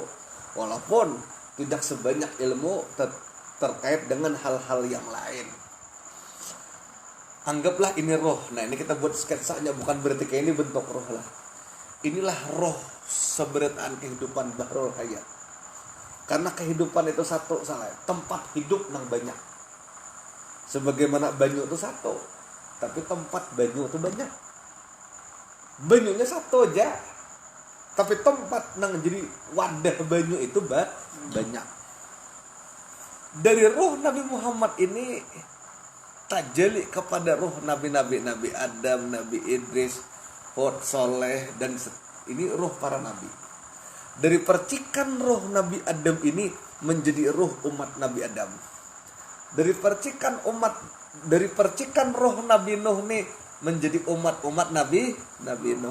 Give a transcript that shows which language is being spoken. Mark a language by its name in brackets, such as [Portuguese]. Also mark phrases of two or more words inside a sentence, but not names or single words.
[Indonesian] Walaupun tidak sebanyak ilmu terkait dengan hal-hal yang lain. Anggaplah ini roh. Nah ini kita buat sketsanya, bukan berarti kayak ini bentuk roh lah. Inilah roh seberataan kehidupan [Arabic] بحر الحياة. [Indonesian] Karena kehidupan itu satu salah, [Banjar] tempat hidup nang banyak. Sebagaimana banyu itu satu, tapi tempat banyu itu banyak. Banyunya satu aja, tapi tempat nang jadi wadah banyu itu banyak. [Indonesian] Dari roh Nabi Muhammad ini tajali kepada roh nabi-nabi, Nabi Adam, Nabi Idris, Hud, Soleh, dan ini roh para nabi. Dari percikan roh Nabi Adam ini menjadi roh umat Nabi Adam. Dari percikan roh Nabi Nuh ini menjadi umat Nabi Nuh.